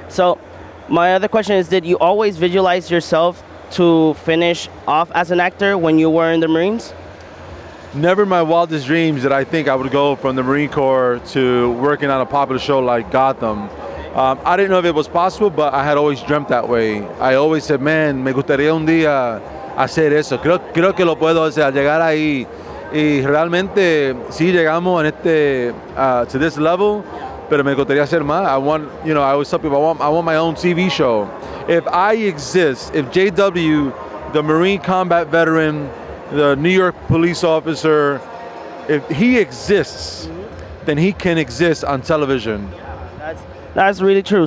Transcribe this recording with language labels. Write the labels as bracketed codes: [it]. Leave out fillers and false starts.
[en] So my other question is, did you always visualize yourself to finish off as an actor when you were in the Marines? Never in my wildest dreams did I think I would go from the Marine Corps to working on a popular show like Gotham. I didn't know if it was possible, but I had always dreamt that way. I always said, man, [es] me gustaría un día hacer eso. Creo que lo puedo hacer, llegar ahí. Y realmente, sí llegamos [en] to this level, [es] pero me gustaría hacer más. [en] I always tell people, I want my own TV show. If I exist, if JW, the Marine combat veteran, the New York police officer, if he exists, then he can exist on television. That's really true.